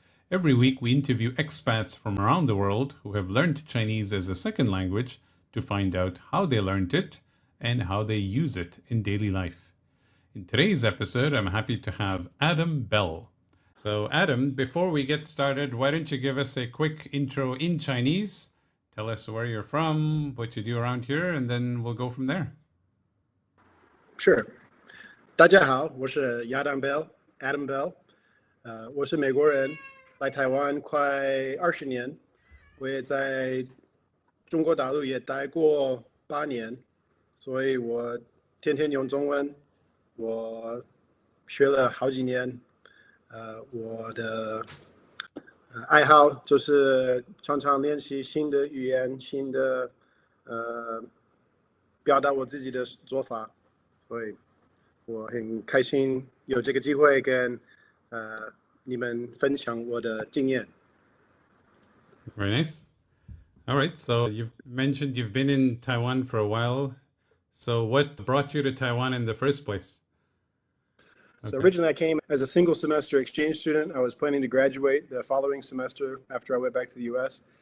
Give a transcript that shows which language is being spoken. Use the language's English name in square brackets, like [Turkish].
[English] Every week we interview expats from around the world who have learned Chinese as a second language to find out how they learned it and how they use it in daily life. In today's episode, I'm happy to have Adam Bell. So Adam, before we get started, why don't you give us a quick intro in Chinese? Tell us where you're from, what you do around here, and then we'll go from there. Sure. [Chinese] 大家好，我是Adam Bell。我是美国人，来台湾快20年，我也在中国大陆也待过8年，所以我天天用中文。我学了好几年，我的爱好就是常常练习新的语言，新的表达我自己的做法。所以我很开心有这个机会跟你们分享我的经验。 [English] Very nice. All right, so you've mentioned you've been in Taiwan for a while. So what brought you to Taiwan in the first place? So originally I came as a single semester exchange student. I was planning to graduate the following semester after I went back to the US.